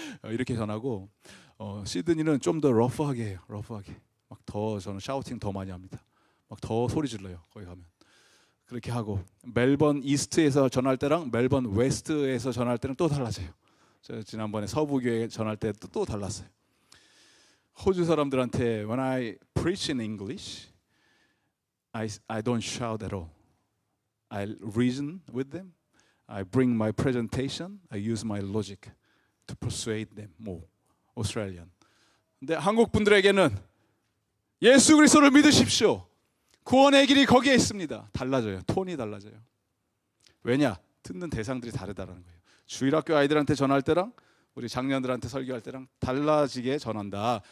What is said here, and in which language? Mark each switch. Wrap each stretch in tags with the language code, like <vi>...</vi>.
<ko>이렇게 전하고 시드니는 좀 더 러프하게 해요. 러프하게. 막 더 저는 샤우팅 더 많이 합니다. 막 더 소리 질러요. 거기 가면. 그렇게 하고 멜번 이스트에서 전할 때랑 멜번 웨스트에서 전할 때는 또 달라져요. 저 지난번에 서부교회 전할 때 또 달랐어요. 호주 사람들한테</ko> <en>when I preach in English, I don't shout at all. I reason with them. I bring my presentation. I use my logic to persuade them more. Australian.</en> <ko>근데 한국 분들에게는 예수 그리스도를 믿으십시오. 구원의 길이 거기에 있습니다. 달라져요. 톤이 달라져요. 왜냐? 듣는 대상들이 다르다는 거예요. 주일학교 아이들한테 전할 때랑 우리 장년들한테 설교할 때랑 달라지게 전한다.</ko>